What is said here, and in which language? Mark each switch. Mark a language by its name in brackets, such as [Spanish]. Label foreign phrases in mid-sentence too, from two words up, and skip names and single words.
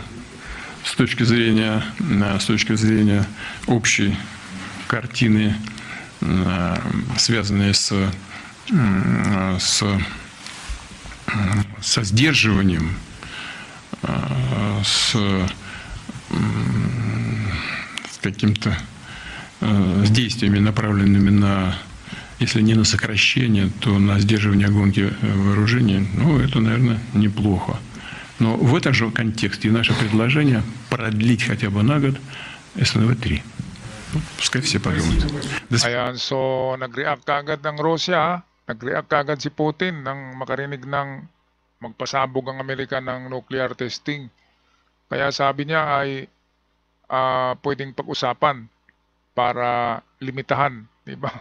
[Russian] С точки зрения общей картины, связанные со сдерживанием, с каким-то с действиями, направленными на, если не на сокращение, то на сдерживание гонки вооружений, ну, это, наверное, неплохо. Но в этом же контексте наше предложение продлить хотя бы на год СНВ-3. Pускай все подумают. [Filipino] Ayan, so nag-react kaagad ng Russia, nag-react kaagad si Putin nang makarinig ng magpasabog ang Amerika ng [English] nuclear testing. [Filipino] Kaya sabi niya ay pwedeng pag-usapan para limitahan, di ba?